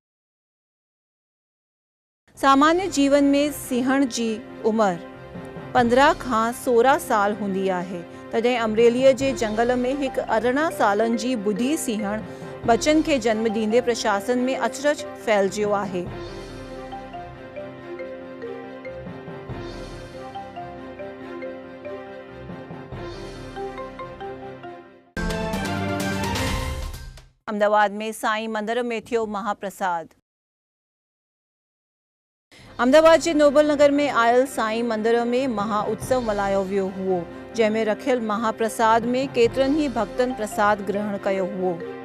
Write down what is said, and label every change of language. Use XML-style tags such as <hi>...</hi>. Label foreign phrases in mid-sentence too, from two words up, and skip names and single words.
<sd>सामान्य जीवन में सिंहण जी उम्र 15 खां 16 साल हूंदी आहे तॾहिं अमरेलिया जे जंगल में एक 18 सालन जी बुढ़ी सिंहण बच्चन के जन्म दींदे प्रशासन में अचरज फैलजियो आहे. अहमदाबाद में साईं मंदिर में थियो महाप्रसाद. अहमदाबाद जे नोबल नगर में आयल साईं मंदिर में महाउत्सव मल्हायो वियो हुओ जंहिंमें रखियल महाप्रसाद में केतिरनि ई भक्तन प्रसाद ग्रहण कयो हुओ.</sd>